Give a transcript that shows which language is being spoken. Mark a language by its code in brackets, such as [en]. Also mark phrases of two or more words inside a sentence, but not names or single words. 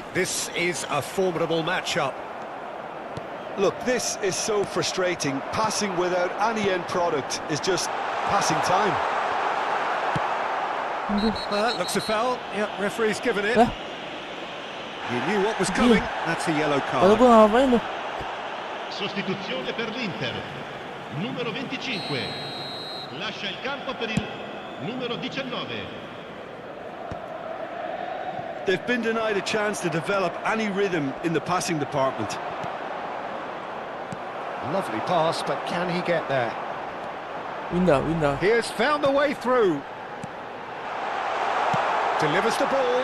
[en] This is a formidable matchup. Look, this is so frustrating. Passing without any end product is just passing time. Looks a foul. Yep, referee's given it. Lah, You knew what was coming. That's a yellow kalau card. [id] gua ngapain lu? [it] Sostituzione per l'Inter. Numero 25. Lascia il campo per il numero 19. [en] They've been denied a chance to develop any rhythm in the passing department. Lovely pass, but can he get there? Windah. He has found the way through. Delivers the ball.